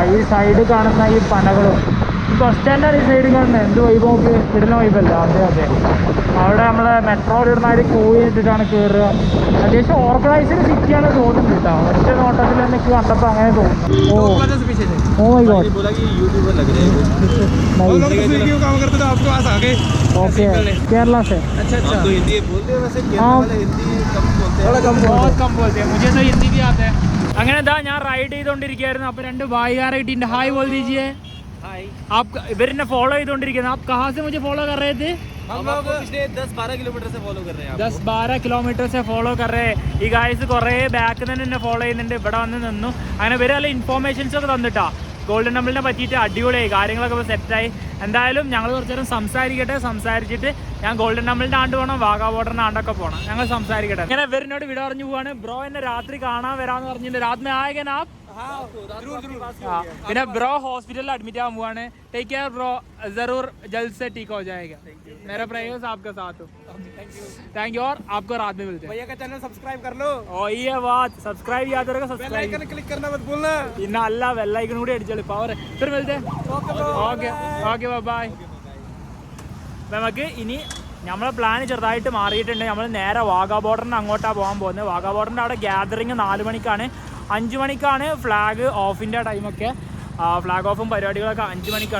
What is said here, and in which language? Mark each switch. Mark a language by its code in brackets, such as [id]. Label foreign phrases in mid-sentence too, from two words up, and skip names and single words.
[ml] ഈ സൈഡ് കാണുന്ന ഈ പനകളും ഈ ബസ് സ്റ്റാൻഡാണ് ഈ സൈഡ് കാണുന്നത്. എന്ത് വൈബ് നോക്കി ഇടുന്ന വൈബല്ല. അതെ അവിടെ നമ്മളെ മെട്രോ ഇടുന്നവർ കോഴി ഇട്ടിട്ടാണ് കയറുക. അത്യാവശ്യം [en] organized city [ml] തോന്നുന്നത് കേട്ടോ. ഒറ്റ നോട്ടത്തിൽ എനിക്ക് കണ്ടപ്പോൾ അങ്ങനെ തോന്നുന്നു. [en] Oh my God. [hi] ओके केरला से. अच्छा तो हिंदी बोलते हैं वैसे हाँ थोड़ा कम बहुत कम बोलते हैं. मुझे तो हिंदी भी आता है. [ml] അങ്ങനെ ഇതാ ഞാൻ റൈഡ് ചെയ്തുകൊണ്ടിരിക്കുകയായിരുന്നു. അപ്പോൾ 2 ഭായികാരെ കിട്ടിയിട്ടുണ്ട്. ഹായ് [hi] बोल दीजिए. हाय. आप [ml] ഇവരെന്നെ ഫോളോ ചെയ്തുകൊണ്ടിരിക്കുന്നത്. [hi] आप कहाँ से मुझे फॉलो कर रहे थे? हम लोग पिछले 10-12 किलोमीटर से फॉलो कर रहे हैं. 10-12 കിലോമീറ്റർ से ഫോളോ कर रहे हैं. [ml] ഈ ഗായ്സ് കുറേ ബാക്ക് തന്നെ എന്നെ ഫോളോ ചെയ്യുന്നുണ്ട്. ഇവിടെ വന്ന് നിന്നു. അങ്ങനെ ഇവർ നല്ല ഇൻഫോർമേഷൻസ് ഒക്കെ തന്നിട്ടാ ഗോൾഡൻ ടെമ്പിളിനെ പറ്റിയിട്ട് അടിപൊളിയായി. കാര്യങ്ങളൊക്കെ ഇപ്പോൾ സെറ്റായി. എന്തായാലും ഞങ്ങൾ കുറച്ച് നേരം സംസാരിച്ചിട്ട് ഞാൻ ഗോൾഡൻ ടെമ്പിളിൻ്റെ ആണ്ട് പോകണം, വാഗാ ബോർഡറിൻ്റെ ആണ്ടൊക്കെ പോകണം. ഞങ്ങൾ സംസാരിക്കട്ടെ. അങ്ങനെ ഇവരിനോട് വിട പറഞ്ഞു പോവാണ്. ബ്രോ എന്നെ രാത്രി കാണാൻ വരാമെന്ന് പറഞ്ഞിട്ട് രാത്രി ആയേക്കാൻ ആ പിന്നെ ബ്രോ [en] hospital admit [ml] ആകാൻ പോവാണ്. [en] take care bro, [hi] जरूर जल्द से ठीक हो जाएगा. मेरा प्रेयर्स आपका साथ हो. [en] thank you. [hi] और आपको रात में मिलते हैं. भैया का चैनल सब्सक्राइब कर लो. ओ ये बात सब्सक्राइब याद रखो. [en] bell icon click [hi] करना मत भूलना. [ar] إنا الله [en] bell icon [ml] കൂടി അടിച്ചോളൂ. പവർ. [hi] फिर मिलते हैं. [en] okay bye. [ml] നമുക്ക് ഇനി നമ്മളെ പ്ലാൻ ചെറുതായിട്ട് മാറിയിട്ടുണ്ട്. നമ്മൾ നേരെ വാഗാ ബോർഡറിന് അങ്ങോട്ടാണ് പോകാൻ പോകുന്നത്. വാഗാ ബോർഡറിൻ്റെ അവിടെ ഗ്യാതറിങ് 4 മണിക്കാണ്. 5 മണിക്കാണ് [en] flag off time. flag off [ml] പരിപാടികളൊക്കെ 5 മണിക്കാണ്.